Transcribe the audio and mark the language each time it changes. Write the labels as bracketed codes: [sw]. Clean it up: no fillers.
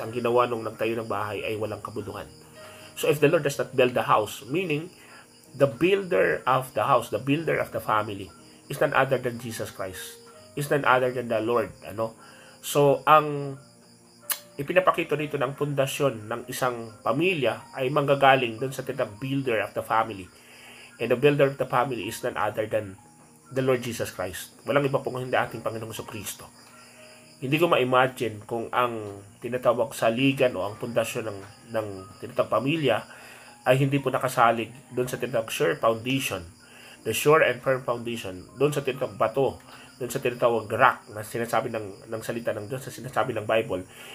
[tl] Ang ginawa nung nagtayo ng bahay ay walang kabuluhan. [en] So if the Lord does not build the house, meaning the builder of the house, the builder of the family is none other than Jesus Christ, is none other than the Lord. [tl] So ang ipinapakita dito ng pundasyon ng isang pamilya ay manggagaling doon sa tinatawag [en] builder of the family. And the builder of the family is none other than the Lord Jesus Christ. [tl] Walang iba pong hindi ating Panginoong Jesucristo. Hindi ko ma-imagine kung ang tinatawag saligan o ang pundasyon ng tinatawag pamilya ay hindi po nakasalig doon sa tinatawag [en] sure foundation, the sure and firm foundation, [tl] doon sa tinatawag bato, doon sa tinatawag rock na sinasabi ng salita ng Diyos, na sinasabi ng Bible.